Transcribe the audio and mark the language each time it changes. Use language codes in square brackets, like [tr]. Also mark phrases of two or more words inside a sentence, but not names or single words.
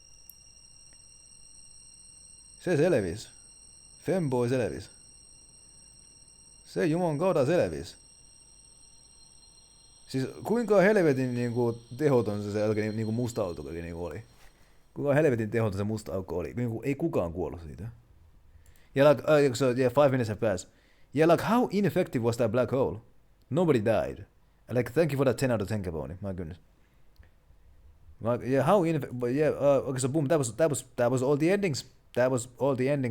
[fi] Se selvis. Femboy selvis. Se juman kautta selvis. Siis kuinka helvetin niinku tehoton se oikein niinku musta aukko niinku oli? Kuinka helvetin tehoton se musta aukko oli? Niinku, ei kukaan kuollut siitä. [en] Yeah, like, so yeah, 5 minutes have passed. Yeah, like, how ineffective was that black hole? Nobody died. Like, thank you for that 10 out of 10, Capone. My goodness. Like, yeah, how ineffective? But yeah, okay, so boom, that was all the endings. That was all the endings.